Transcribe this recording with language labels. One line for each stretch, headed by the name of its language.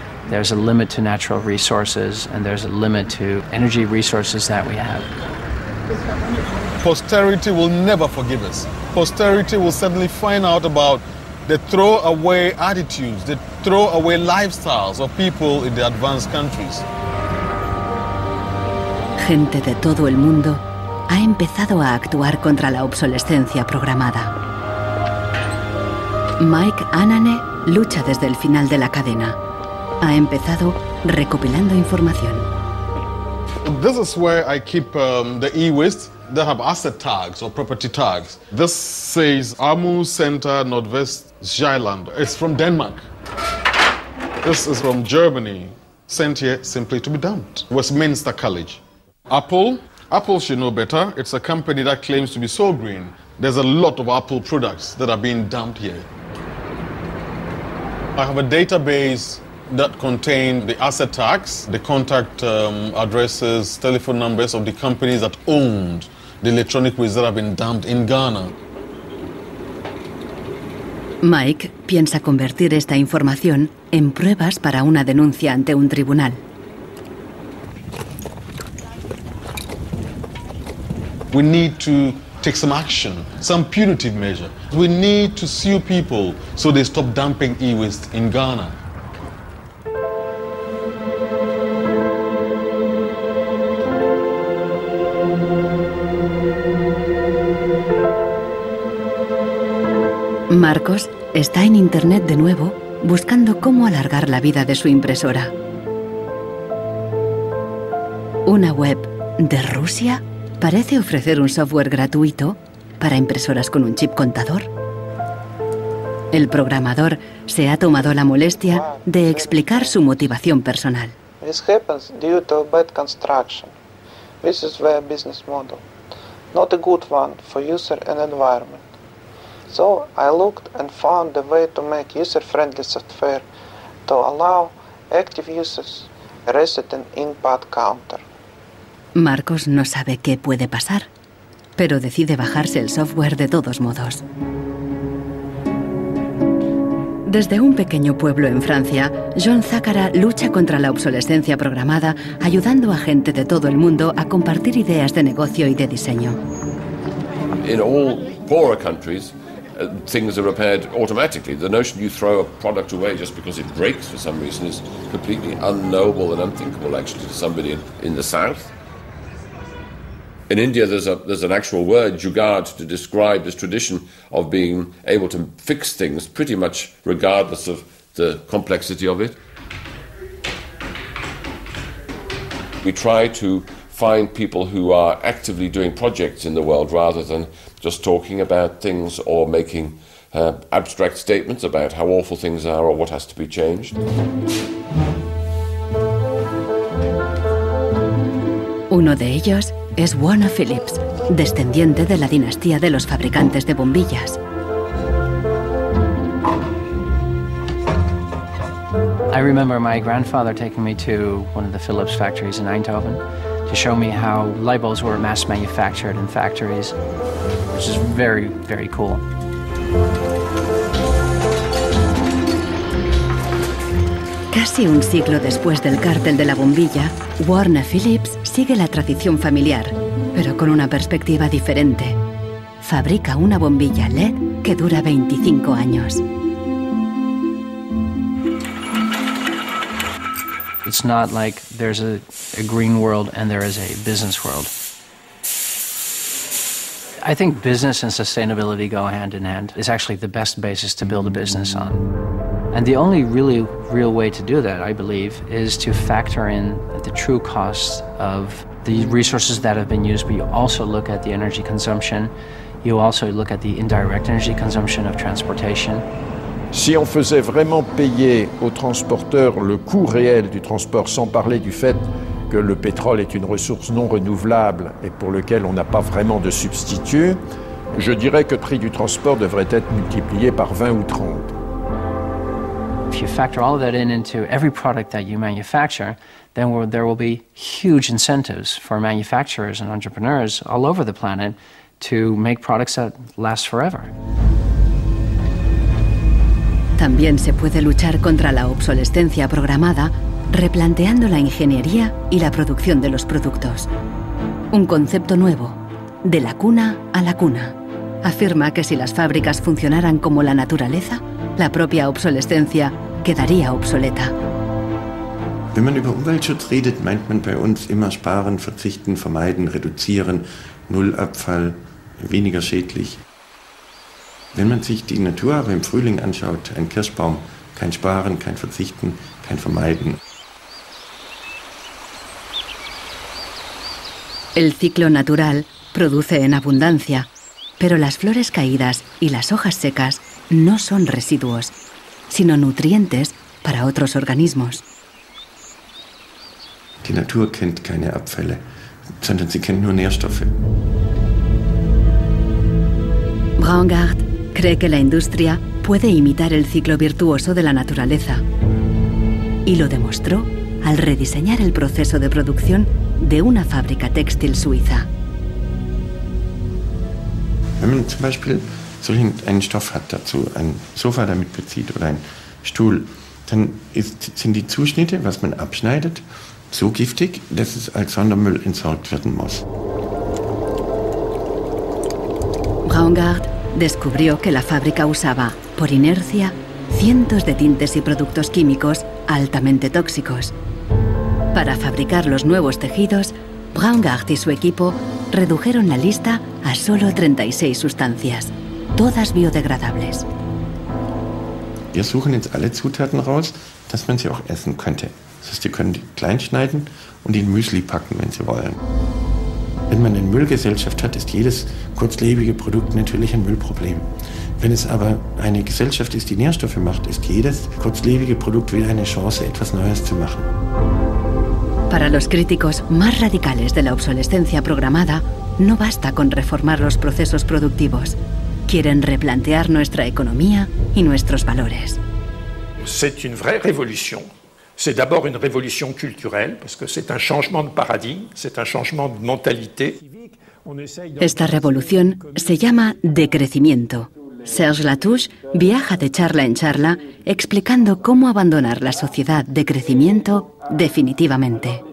English: There's a limit to natural resources, and there's a limit to energy resources that we have. Posterity will never forgive us. Posterity will suddenly find out about the throwaway attitudes, the throwaway lifestyles of people in the advanced countries.
Spanish: Gente de todo el mundo ha empezado a actuar contra la obsolescencia programada. Mike Anane lucha desde el final de la cadena. Ha empezado recopilando información.
English: This is where I keep the e-waste. They have asset tags or property tags. This says Amu Center Nordwest Zeeland. It's from Denmark. This is from Germany, sent here simply to be dumped. Westminster College. Apple should know better. It's a company that claims to be so green. There's a lot of Apple products that are being dumped here. I have a database that contain the asset tags, the contact addresses, telephone numbers of the companies that owned the electronic waste that have been dumped in Ghana.
Spanish: Mike piensa convertir esta información en pruebas para una denuncia ante un tribunal.
English: We need to take some action, some punitive measure. We need to sue people so they stop dumping e-waste in Ghana.
Spanish: Marcos está en Internet de nuevo buscando cómo alargar la vida de su impresora. Una web de Rusia parece ofrecer un software gratuito para impresoras con un chip contador. El programador se ha tomado la molestia de explicar su motivación personal.
English: This happens due to bad construction. This is their business model. Not a good one for user and environment. So I looked and found a way to make user-friendly software to allow active users a reset an input counter.
Spanish: Marcos no sabe qué puede pasar, pero decide bajarse el software de todos modos. Desde un pequeño pueblo en Francia, John Zacara lucha contra la obsolescencia programada, ayudando a gente de todo el mundo a compartir ideas de negocio y de diseño.
English: In all poorer countries, things are repaired automatically. The notion you throw a product away just because it breaks for some reason is completely unknowable and unthinkable, actually, to somebody in the south. In India, there's an actual word, jugaad, to describe this tradition of being able to fix things pretty much regardless of the complexity of it. We try to find people who are actively doing projects in the world rather than just talking about things or making abstract statements about how awful things are or what has to be changed.
Spanish: Uno de ellos es Warner Phillips, descendiente de la dinastía de los fabricantes de bombillas.
English: I remember my grandfather taking me to one of the Philips factories in Eindhoven to show me how light bulbs were mass manufactured in factories, which is very, very cool.
Spanish: Casi un siglo después del cártel de la bombilla, Warner Phillips sigue la tradición familiar, pero con una perspectiva diferente. Fabrica una bombilla LED que dura 25 años.
English: It's not like there's a green world and there is a business world. I think business and sustainability go hand in hand. It's actually the best basis to build a business on. And the only really real way to do that, I believe, is to factor in the true costs of the resources that have been used, but you also look at the energy consumption. You also look at the indirect energy consumption of transportation.
French: Si on faisait vraiment payer aux transporteurs le coût réel du transport, sans parler du fait que le pétrole est une ressource non renouvelable et pour lequel on n'a pas vraiment de substitut, je dirais que le prix du transport devrait être multiplié par 20 ou 30.
English: If you factor all of that into every product that you manufacture, then there will be huge incentives for manufacturers and entrepreneurs all over the planet to make products that last forever.
Spanish: También se puede luchar contra la obsolescencia programada replanteando la ingeniería y la producción de los productos. Un concepto nuevo, de la cuna a la cuna. Afirma que si las fábricas funcionaran como la naturaleza, la propia obsolescencia quedaría obsoleta.
German: Wenn man über Umweltschutz redet, meint man bei uns immer sparen, verzichten, vermeiden, reduzieren, Nullabfall, weniger schädlich. Wenn man sich die Natur aber im Frühling anschaut, ein Kirschbaum, kein Sparen, kein Verzichten, kein Vermeiden.
Spanish: El ciclo natural produce en abundancia, pero las flores caídas y las hojas secas no son residuos, sino nutrientes para otros organismos.
German: Die Natur kennt keine Abfälle, sondern sie kennt nur Nährstoffe.
Spanish: Braungart cree que la industria puede imitar el ciclo virtuoso de la naturaleza. Y lo demostró al rediseñar el proceso de producción de una fábrica textil suiza.
German: Wenn man zum Beispiel einen Stoff hat dazu, ein Sofa damit bezieht oder einen Stuhl, dann sind die Zuschnitte, was man abschneidet, so giftig, dass es als Sondermüll entsorgt werden muss.
Spanish: Braungart descubrió que la fábrica usaba, por inercia, cientos de tintes y productos químicos altamente tóxicos. Para fabricar los nuevos tejidos, Braungart y su equipo redujeron la lista a solo 36 sustancias, todas biodegradables.
German: Wir suchen jetzt alle Zutaten raus, dass man sie auch essen könnte. Das heißt, Sie können die klein schneiden und in Müsli packen, wenn Sie wollen. Wenn man eine Müllgesellschaft hat, ist jedes kurzlebige Produkt natürlich ein Müllproblem. Wenn es aber eine Gesellschaft ist, die Nährstoffe macht, ist jedes kurzlebige Produkt wieder eine Chance, etwas Neues zu machen.
Spanish: Para los críticos más radicales de la obsolescencia programada, no basta con reformar los procesos productivos. Quieren replantear nuestra economía y nuestros valores.
French: C'est une vraie révolution. C'est d'abord une révolution culturelle, parce que c'est un changement de paradigme, c'est un changement de mentalité.
Spanish: Esta revolución se llama decrecimiento. Serge Latouche viaja de charla en charla explicando cómo abandonar la sociedad de crecimiento definitivamente.